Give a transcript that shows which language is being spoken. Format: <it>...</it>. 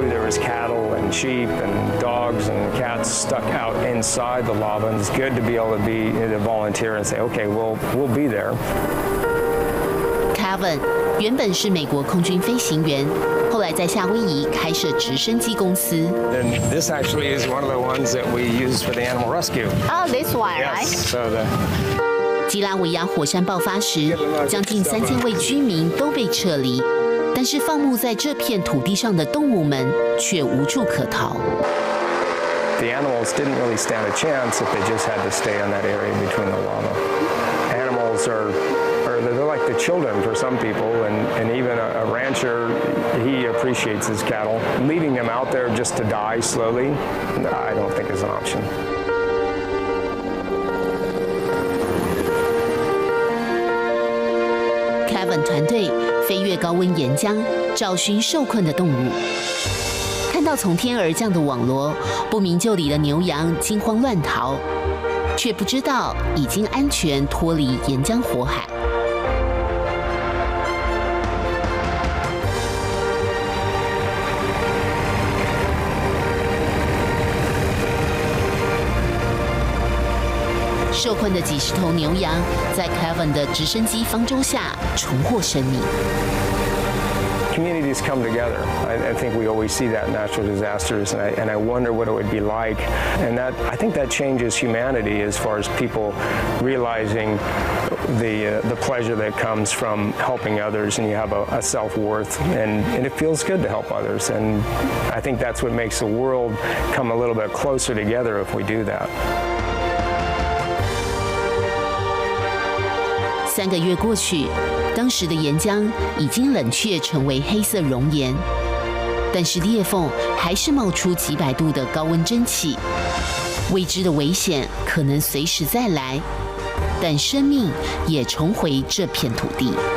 <en>Cattle and sheep and dogs and cats stuck out inside the lava, and it's good to be able to volunteer and say, okay, we'll be there.</en> <zh>Kevin 原本是美国空军飞行员，后来在夏威夷开设直升机公司。</zh> <en>And this actually is one of the ones that we use for the animal rescue. Oh, this one, right? Yes. So</en> <zh>基拉维亚火山爆发时，将近3000位居民都被撤离。但是放牧在这片土地上的动物们却无处可逃。</zh> <en>The animals didn't really stand a chance if they just had to stay in that area between the lava. Animals they're like the children for some people, and even a rancher, he appreciates his cattle. Leaving them out there just to die slowly, I don't think is an option.</en> <zh>Kevin 团队飞越高温岩浆，找寻受困的动物。看到从天而降的网罗，不明就里的牛羊惊慌乱逃，却不知道已经安全脱离岩浆火海。受困的几十头牛羊，在 Kevin 的直升机方舟下重获生命。</zh> <en>Communities come together. I think we always see that in natural disasters, and I wonder what it would be like. And I think that changes humanity as far as people realizing the pleasure that comes from helping others, and you have a self-worth, and it feels good to help others. And I think that's what makes the world come a little bit closer together if we do that.</en> <zh>3个月过去，当时的岩浆已经冷却成为黑色熔岩，但是裂缝还是冒出几百度的高温蒸汽。未知的危险可能随时再来，但生命也重回这片土地。</zh>